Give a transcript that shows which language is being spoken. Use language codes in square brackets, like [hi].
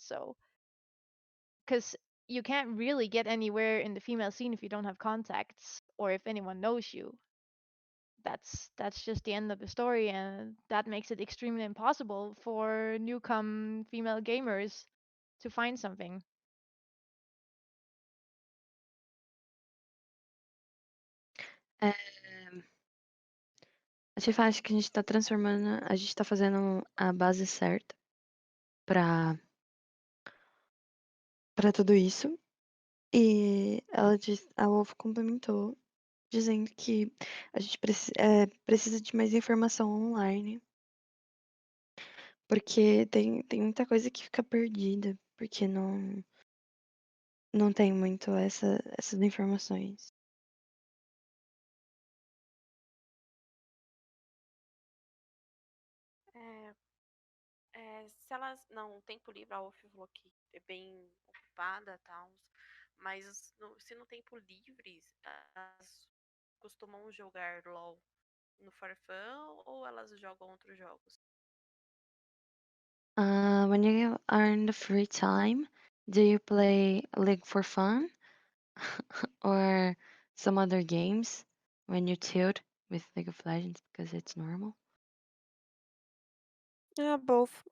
[en] So, because you can't really get anywhere in the female scene if you don't have contacts or if anyone knows you. That's just the end of the story, and that makes it extremely impossible for newcome female gamers to find something. [pt] É, a gente acha que a gente tá transformando, a gente tá fazendo a base certa pra, pra tudo isso. E a Wolf complementou, dizendo que a gente precisa de mais informação online. Porque tem muita coisa que fica perdida, porque não tem muito essas informações. É, se elas. Não, o tempo livre, a Wolf falou que é bem ocupada e tal. Mas se no tempo livre, elas costumam jogar LOL no For Fun ou elas jogam outros jogos? [en] When you are in the free time, do you play League for fun or some other games when you tilt with League of Legends because it's normal? Yeah, both.